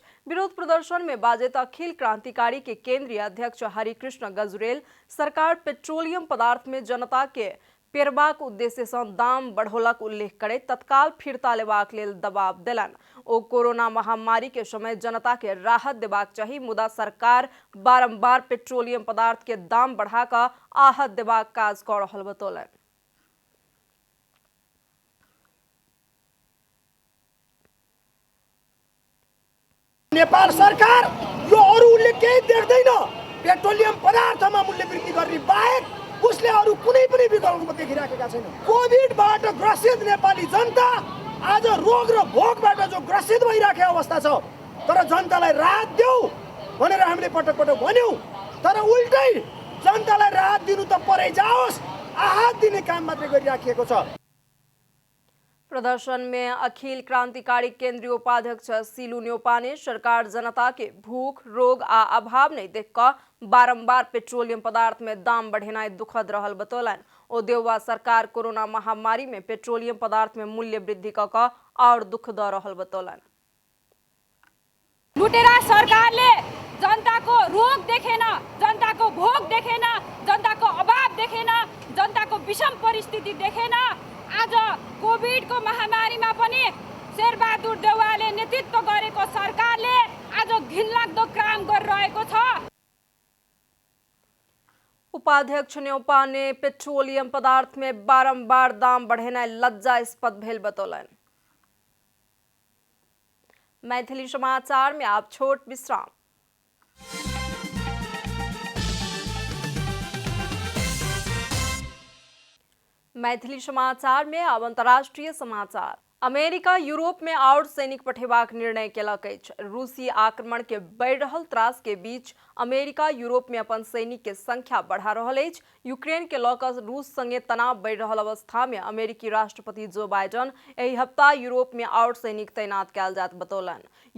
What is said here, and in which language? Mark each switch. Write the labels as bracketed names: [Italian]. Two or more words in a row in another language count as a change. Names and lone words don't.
[Maithili] विरोध प्रदर्शन में बाजैत अखिल क्रांतिकारी के केंद्रीय अध्यक्ष हरिकृष्ण गजरेल सरकार पेट्रोलियम पदार्थ में जनता के पेरबाक उद्देश्य सँ दाम बढ़ौलक उल्लेख करैत तत्काल फिरता लेबाक लेल दबाव देलनि। ओ कोरोना महामारी के समय जनता के राहत देबाक चाही, मुदा सरकार बारंबार पेट्रोलियम पदार्थ के दाम बढ़ा कऽ आहत देबाक काज कऽ रहल बतौलनि। [Nepali] नेपाल सरकार यो अरू उल्लेख केही देख्दैन। पेट्रोलियम पदार्थमा मूल्य वृद्धि गर्ने बाहेक उसले अरू कुनै पनि विकल्प देखिराखेका छैन। कोभिडबाट ग्रसित नेपाली जनता आज रोग र भोकबाट जो ग्रसित भइराखेको अवस्था छ, तर जनतालाई राहत देऊ भनेर हामीले पटक पटक भन्यौं, तर उल्टै जनतालाई राहत दिनु त परै जाओस्, आहत दिने काम मात्रै गरिराखिएको छ। [Maithili] प्रदर्शन में अखिल क्रांतिकारी केंद्रीय उपाध्यक्ष सीलू न्योपा ने सरकार जनता के भूख, रोग आ अभाव नहीं देखकर बारंबार पेट्रोलियम पदार्थ में दाम बढ़ेनाई दुखद रहल बतौलनि। ओ देउवा सरकार कोरोना महामारी में पेट्रोलियम पदार्थ में मूल्य वृद्धि कऽ कऽ और दुख द रहल बतौलनि। [Nepali] लुटेरा सरकारले जनताको रोग देखेन, जनताको भोग देखेन, जनताको अभाव देखेन, जनताको विषम परिस्थिति देखेन। आज कोभिडको महामारीमा पनि शेरबहादुर देउवाले नेतृत्व गरेको सरकारले आज घिनलाग्दो काम गरिरहेको छ। [Maithili] उपाध्यक्ष न्योपा ने पेट्रोलियम पदार्थ में बारंबार दाम बढ़ेनाई लज्जास्पद भेल बतौलनि। मैथिली समाचार में आप छोट विश्राम। मैथिली समाचार में अब अंतर्राष्ट्रीय समाचार। अमेरिका यूरोप में और सैनिक पठेबाक निर्णय केलक अछि। रूसी आक्रमण के बढ़ि रहल त्रास के बीच अमेरिका यूरोप में अपन सैनिक के संख्या बढ़ा रहल अछि। यूक्रेन के लऽ कऽ रूस संगे तनाव बढ़ि रहल अवस्था में अमेरिकी राष्ट्रपति जो बाइडन एहि हफ्ता यूरोप में और सैनिक तैनात कयल जायत बतौलनि।